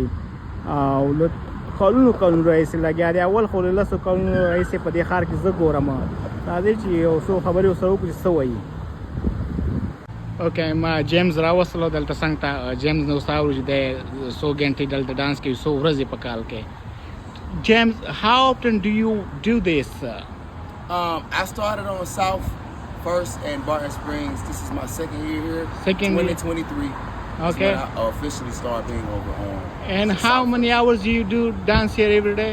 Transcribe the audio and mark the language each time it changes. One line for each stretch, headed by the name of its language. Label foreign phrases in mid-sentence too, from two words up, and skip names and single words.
Pashto: او له کلونو راهیسې لګیا دی. اول خو له 10 کلونو راهیسې په دې ښار کې زه ګورم. راځئ چې یو څو خبرې ورسره وکړو چې څه وایي. اوکې، ما جیمز راوستلو دلته څنګ ته. جیمز نو ستا اورو چې دی څو ګنټې دلته ډانس کوي، څو ورځې په کال کې.
English: James, how often do you do this? I started on South first in Barton Springs. This is my second year here. Second 2023. Okay. When I officially started being over on. And how South. many hours do you do dance here every day?